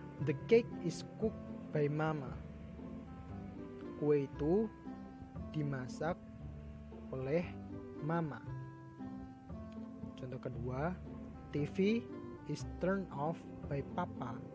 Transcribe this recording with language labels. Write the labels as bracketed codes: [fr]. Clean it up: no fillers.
[en] The cake is cooked by mama. [id] Kue itu dimasak oleh mama. Contoh kedua, [en] TV is turned off by papa.